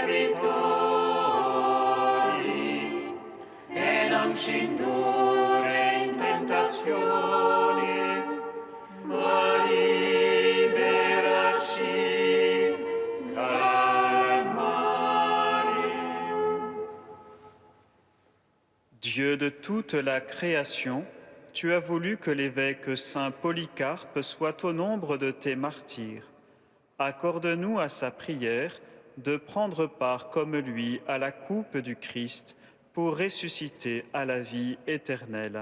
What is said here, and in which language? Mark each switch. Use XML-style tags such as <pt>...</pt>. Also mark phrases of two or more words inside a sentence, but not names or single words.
<it>debitori, e non ci indurre in tentazione, ma liberaci dal male.</it> <fr>Dieu de toute la création, tu as voulu que l'évêque Saint Polycarpe soit au nombre de tes martyrs. Accorde-nous à sa prière de prendre part comme lui à la coupe du Christ pour ressusciter à la vie éternelle.</fr>